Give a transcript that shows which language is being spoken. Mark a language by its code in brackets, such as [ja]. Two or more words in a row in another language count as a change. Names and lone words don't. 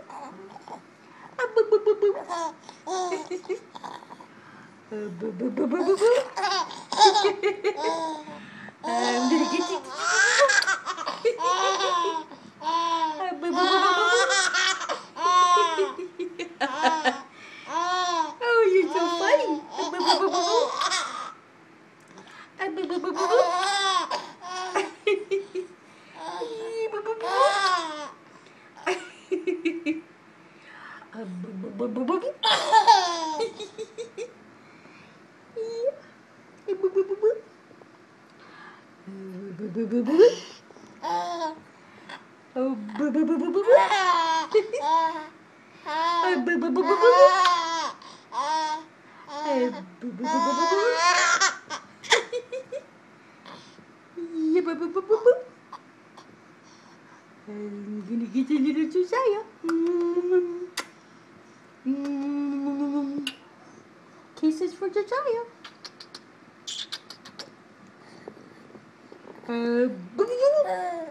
[en] Boo boo boo boo. Boo boo boo boo boo boo. I'm gonna get you. Boo boo boo boo boo. Oh, you're so funny. Boo boo boo boo boo. Boo boo boo boo boo. Boo boo boo. Boo boo boo boo boo. Boo boo boo boo. Boo boo boo boo boo. Oh, boo boo boo boo boo boo. Boo boo boo boo boo boo. Boo boo boo boo boo boo. Yeah, boo boo boo boo boo. I'm gonna get a little Josiah. Kisses for Josiah. Boo boo boo.